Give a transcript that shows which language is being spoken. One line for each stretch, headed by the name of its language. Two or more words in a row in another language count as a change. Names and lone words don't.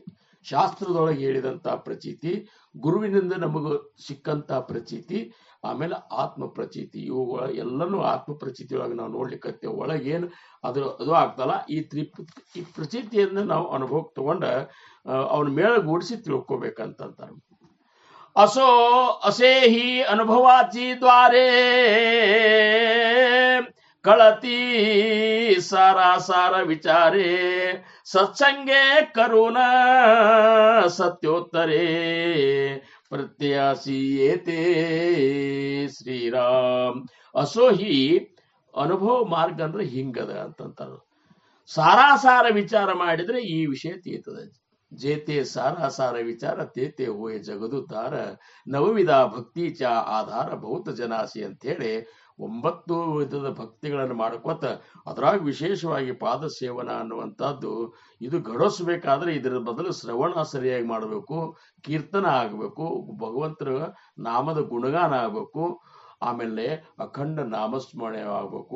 Kannada: ಶಾಸ್ತ್ರದೊಳಗೆ ಹೇಳಿದಂತ ಪ್ರಚೀತಿ, ಗುರುವಿನಿಂದ ನಮಗ ಸಿಕ್ಕಂತ ಪ್ರಚೀತಿ, ಆಮೇಲೆ ಆತ್ಮ ಪ್ರಚೀತಿ. ಇವುಗಳ ಎಲ್ಲನೂ ಆತ್ಮ ಪ್ರಚೀತಿ ಒಳಗೆ ನಾವು ನೋಡ್ಲಿಕ್ಕತ್ತೇವೆ. ಒಳಗೇನು ಅದು ಆಗ್ತಲ್ಲ, ಈ ಪ್ರಚೀತಿಯನ್ನ ನಾವು ಅನುಭವಕ್ಕೆ ತಗೊಂಡ ಅವನ ಮೇಳಗೂಡಿಸಿ ತಿಳ್ಕೊಬೇಕಂತಾರೆ.
Marathi: असो असेही अनुभवाची द्वारे कळती सारासार विचारे सत्संगे करून सत्योत्तरे प्रत्ययासी येते ಶ್ರೀರಾಮ್. असो ही
Kannada: ಅನುಭವ ಮಾರ್ಗ ಅಂದ್ರೆ ಹಿಂಗದ ಅಂತಂತಾರ. ಸಾರಾಸಾರ ವಿಚಾರ ಮಾಡಿದ್ರೆ ಈ ವಿಷಯ ತೀರ್ತದೆ.
Marathi: जेते सारासार विचार तेते होय
Kannada: जगದುದ್ಧಾರ
Marathi: नवविध भक्तीचा आधार बहुत जनांसी
Kannada: ಅಂತ ಹೇಳಿ 9 ವಿಧದ ಭಕ್ತಿಗಳನ್ನು ಮಾಡ್ಕೋತ ಅದ್ರಾಗ ವಿಶೇಷವಾಗಿ ಪಾದ ಸೇವನ ಅನ್ನುವಂಥದ್ದು ಇದು ಘಡಿಸ್ಬೇಕಾದ್ರೆ ಇದರ ಬದಲು ಶ್ರವಣ ಸರಿಯಾಗಿ ಮಾಡಬೇಕು, ಕೀರ್ತನ ಆಗಬೇಕು, ಭಗವಂತರ ನಾಮದ ಗುಣಗಾನ ಆಗಬೇಕು, ಆಮೇಲೆ ಅಖಂಡ ನಾಮಸ್ಮರಣೆ ಆಗ್ಬೇಕು.